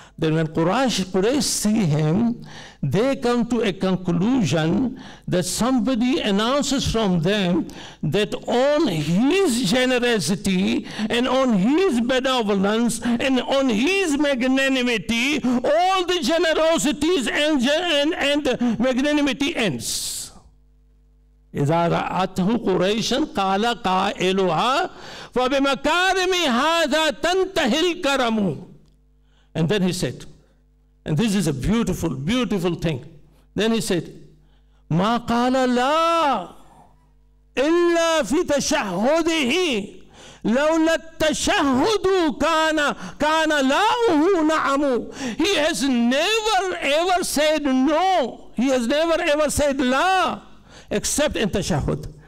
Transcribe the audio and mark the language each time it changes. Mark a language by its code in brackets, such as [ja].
[en] Then when Quraysh see him, they come to a conclusion that somebody announces from them that on his generosity and on his benevolence and on his magnanimity, all the generosities and magnanimity ends. [ar] إذا رأته قريش قال قائلها فبمكارم هذا تنتهي الكرم. [en] And then he said, and this is a beautiful, beautiful thing. Then he said, [ar] ما قال لا إلا في تشهده لولا التشهد كان لاؤه نعم. [en] He has never ever said no. He has never ever said la except in tashahhud.